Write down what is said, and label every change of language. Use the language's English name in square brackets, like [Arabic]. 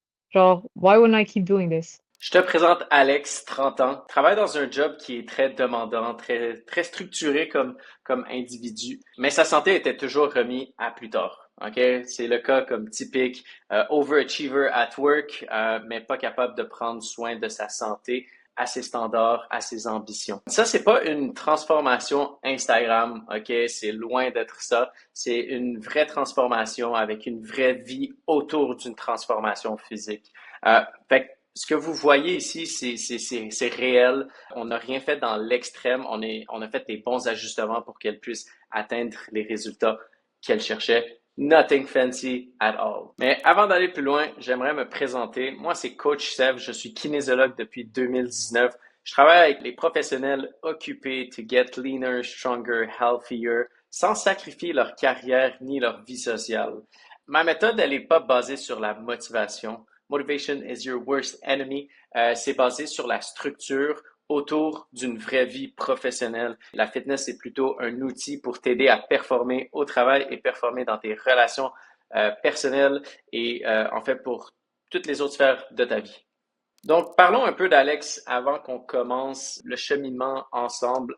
[French] Genre, [English] why wouldn't I keep doing this?» [French] Je te présente Alex, 30 ans, travaille dans un job qui est très demandant, très structuré comme individu, mais sa santé était toujours remise à plus tard. OK? C'est le cas comme typique, [English] overachiever at work, [French] mais pas capable de prendre soin de sa santé à ses standards, à ses ambitions. Ça, c'est pas une transformation Instagram, OK? C'est loin d'être ça. C'est une vraie transformation avec une vraie vie autour d'une transformation physique. Fait que ce que vous voyez ici, c'est réel. On n'a rien fait dans l'extrême. On a fait des bons ajustements pour qu'elle puisse atteindre les résultats qu'elle cherchait. [English] Nothing fancy at all. [French] Mais avant d'aller plus loin, j'aimerais me présenter. Moi, c'est Coach Sev. Je suis kinésiologue depuis 2019. Je travaille avec les professionnels occupés [English] to get leaner, stronger, healthier, [French] sans sacrifier leur carrière ni leur vie sociale. Ma méthode, elle n'est pas basée sur la motivation. [English] Motivation is your worst enemy. [French] C'est basé sur la structure autour d'une vraie vie professionnelle. La fitness est plutôt un outil pour t'aider à performer au travail et performer dans tes relations personnelles et en fait pour toutes les autres sphères de ta vie. Donc, parlons un peu d'Alex avant qu'on commence le cheminement ensemble.